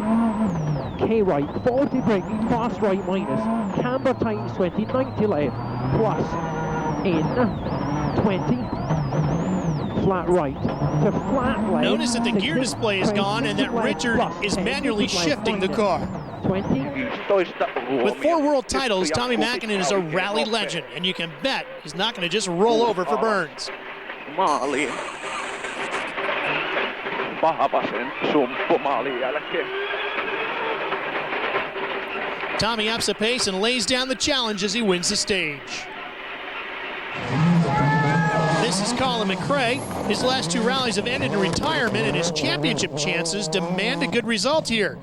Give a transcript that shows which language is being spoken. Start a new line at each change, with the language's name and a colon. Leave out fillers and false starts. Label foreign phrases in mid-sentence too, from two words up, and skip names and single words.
English: K right, 40 braking, fast right minus, camber tightens 20, 90 left, plus, in, 20, flat right, to flat left. Notice that the gear display is gone and that Richard is manually shifting the car. 20. With 4 world titles, Tommy Mäkinen is a rally legend, and you can bet he's not going to just roll over for Burns.
Finnish: Maaliin. Vahvasen sumppu maalin jälkeen.
English: Tommy ups the pace and lays down the challenge as he wins the stage. This is Colin McRae. His last 2 rallies have ended in retirement, and his championship chances demand a good result here.